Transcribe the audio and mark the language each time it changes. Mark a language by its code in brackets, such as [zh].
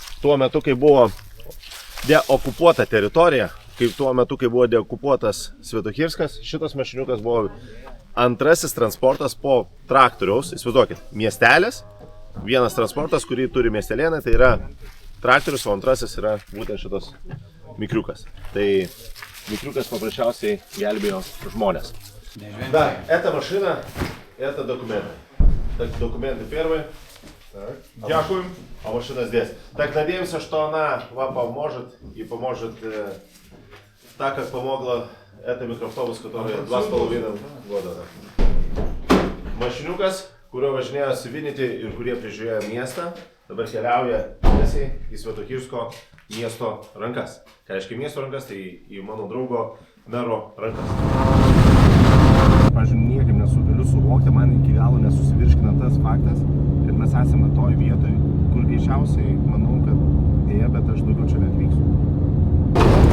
[lt] Tuo metu, kai buvo deokupuota teritorija, kai buvo deokupuotas Svetokirskas, šitas mašiniukas buvo antrasis transportas po traktoriaus. Įsivaizduokit, miestelis, vienas transportas, kurį turi miestelėnai, tai yra traktorius, o antrasis yra būtent šitas mikriukas. Tai mikriukas paprasčiausiai gelbėjo žmonės. [ru] Да, эта машина, это документы. Так, документы первые. [uk] Дякуем. [ru] А машина здесь. Так, надеемся, что она вам поможет и поможет так, как помогла эта микроавтобус, который 2,5 года. [lt] Mašiniukas, kurio važinėjo Sivinity ir kurie prižiūrėjo miestą, dabar keliauja tiesiai į Svetokirsko miesto rankas. Ką reiškia miesto rankas, tai į mano draugo mero rankas. Pavyzdžiui, niekaip nesugaliu suvokti, man iki galo nesusivirškina tas faktas, kad mes esame toj vietoj, kur greičiausiai manau, kad dėja, bet aš daugiau čia neatvyksiu.